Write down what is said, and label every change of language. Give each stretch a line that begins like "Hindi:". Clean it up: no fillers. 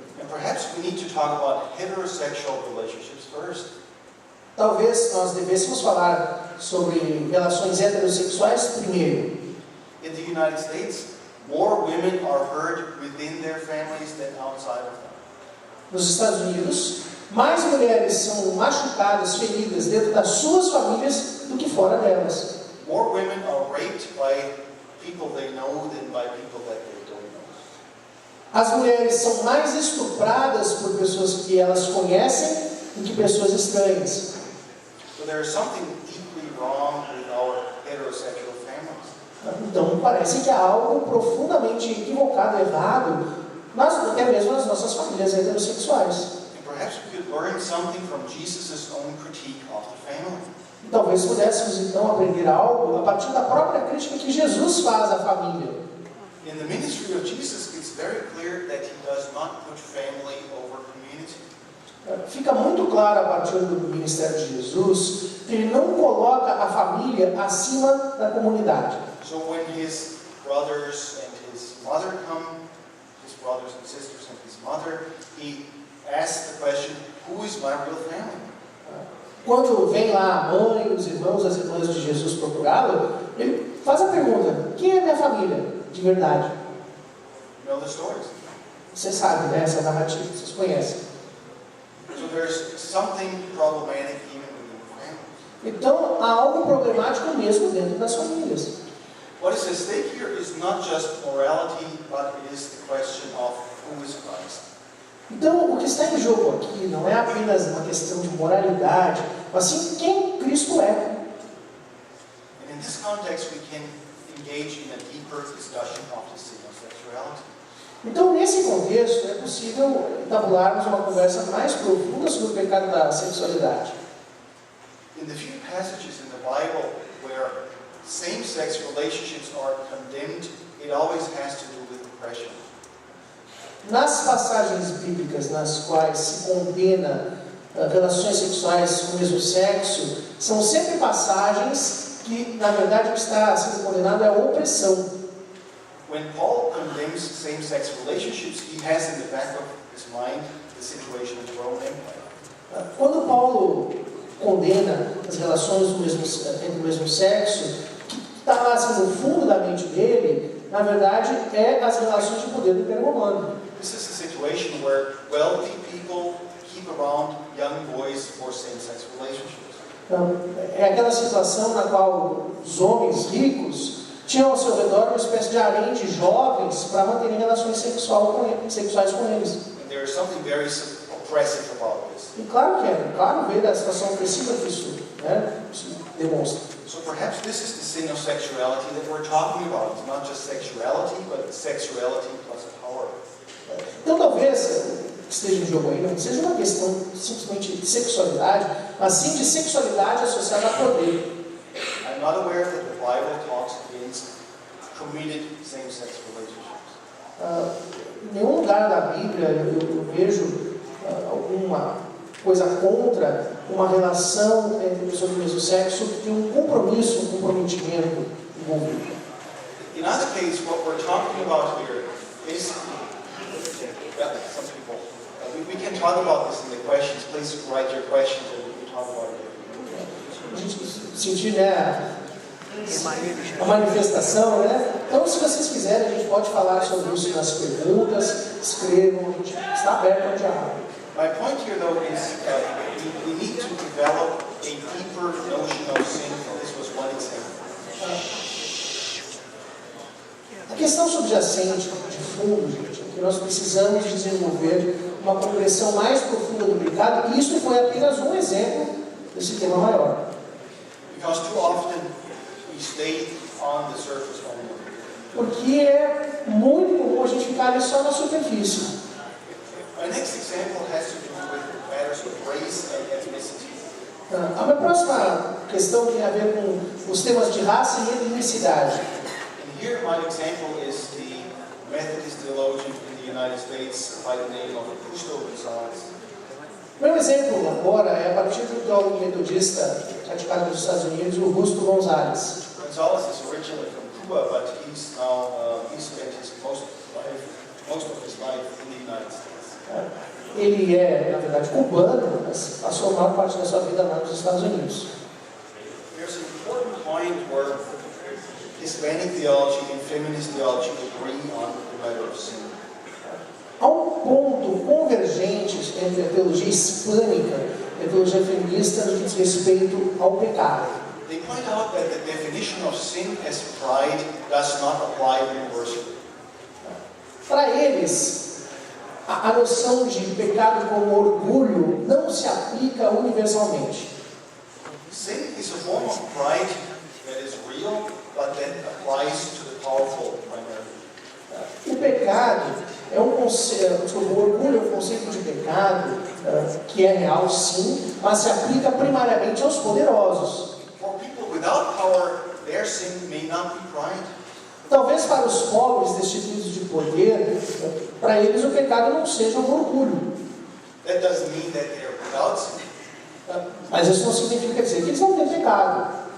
English: And perhaps we need to talk about heterosexual relationships first.
Portuguese: Talvez nós devêssemos falar sobre relações heterossexuais primeiro.
English: In the United States, more women are hurt within their families than outside of them.
Portuguese: Nos Estados Unidos, mais mulheres são machucadas, feridas dentro das suas famílias do que fora delas.
English: More women are raped by people they know than by people that they don't know.
Portuguese: As mulheres são mais estupradas por pessoas que elas conhecem do que pessoas estranhas.
English: So there is something deeply wrong with our heterosexual families.
Portuguese: Então parece que há algo profundamente equivocado, errado, até mesmo nas nossas famílias heterossexuais.
English: And perhaps we could learn something from Jesus' own critique of the family.
Portuguese: E talvez pudéssemos então aprender algo a partir da própria crítica que Jesus faz à família.
English: In the ministry of Jesus, it's very clear that he does not put family over community.
Portuguese: Fica muito claro a partir do ministério de Jesus que ele não coloca a família acima da comunidade.
English: So when his brothers and his mother come, his brothers and sisters and his mother, he asks the question, who is my real family?
Portuguese: Quando vem lá a mãe, os irmãos, as irmãs de Jesus procurá-lo, ele faz a pergunta: quem é minha família de verdade?
English: You know the stories.
Portuguese: Você sabe, né, essa narrativa, vocês conhecem.
English: So there's something problematic even within the family.
Portuguese: Então há algo problemático mesmo dentro das famílias.
English: What is at stake here is not just morality, but it is the question of who is Christ.
Portuguese: Então, o que está em jogo aqui não é apenas uma questão de moralidade, mas sim quem Cristo é.
English: And in this context, we can engage in a deeper discussion of the sin of sexuality.
Portuguese: Então, nesse contexto, é possível entabularmos uma conversa mais profunda sobre o pecado da sexualidade.
English: In the few passages in the Bible where same-sex relationships are condemned, it always has to do with oppression.
Portuguese: Nas passagens bíblicas nas quais se condena relações sexuais com o mesmo sexo, são sempre passagens que, na verdade, o que está sendo condenado é a opressão.
English: When Paul condemns same-sex relationships, he has in the back of his mind the situation of the Roman Empire.
Portuguese: Quando Paulo condena as relações entre o mesmo sexo, o que está lá assim, no fundo da mente dele, na verdade, é as relações de poder do Império Romano.
English: This is a situation where wealthy people keep around young boys for same-sex relationships.
Portuguese: Então, é aquela situação na qual os homens ricos tinham ao seu redor uma espécie de harém de jovens para manterem relações sexuais com eles.
English: And there is something very oppressive about this.
Portuguese: E claro que é, claro ver a situação opressiva que isso demonstra.
English: So perhaps this is the sin of sexuality that we're talking about. It's not just sexuality, but sexuality plus power.
Portuguese: Então talvez esteja em jogo aí não seja uma questão simplesmente de sexualidade, mas sim de sexualidade associada a poder.
English: I'm not aware that the Bible talks against committed same-sex relationships.
Portuguese: Em nenhum lugar da Bíblia eu vejo alguma coisa contra uma relação entre pessoas do mesmo sexo que tem um compromisso, um comprometimento envolvido.
English: In either case, what we're talking about here is, some people, we can talk about this in the questions. Please write your questions and we can talk about it.
Portuguese: A gente sentir, né, a manifestação, né? Então, se vocês quiserem, a gente pode falar sobre isso nas perguntas, escrevam, a gente está aberto ao diálogo.
English: My point here, though, is we need to develop a deeper notion of sin. This was one example.
Portuguese: A questão subjacente, de fundo, gente, é que nós precisamos desenvolver uma compreensão mais profunda do pecado, e isso foi apenas um exemplo desse tema maior.
English: Because too often we stay on the surface only.
Portuguese: Porque é muito comum a gente ficar ali só na superfície.
English: My next example has to do with matters of race and ethnicity.
Portuguese: A minha próxima questão tem a ver com os temas de raça e etnicidade.
English: And here my example is the Methodist theologian in the United States by the name of Justo Gonzalez.
Portuguese: Meu exemplo agora é a partir do teólogo metodista praticado nos Estados Unidos, o Justo Gonzalez.
English: Gonzalez is originally from Cuba, but he's now he spent his most of his life in the United States.
Portuguese: Ele é, na verdade, cubano, mas passou a maior parte da sua vida lá nos Estados Unidos.
English: There's an important point where Hispanic theology and feminist theology agree on the matter of sin.
Portuguese: Há um ponto convergente entre a teologia hispânica e a teologia feminista no que diz respeito ao pecado.
English: They point out that the definition of sin as pride does not apply universally.
Portuguese: Para eles, a noção de pecado como orgulho não se aplica universalmente.
English: Sin is a form of pride that is real, but that applies to the powerful primarily.
Portuguese: O pecado é um conceito, o orgulho é um conceito de pecado que é real, sim, mas se aplica primariamente aos poderosos.
English: For people without power, their sin may not be pride.
Portuguese: Talvez para os pobres destituídos de poder, para eles o pecado não seja um orgulho.
English: That doesn't mean that they're without sin,
Portuguese: Mas isso não significa dizer que eles não têm pecado.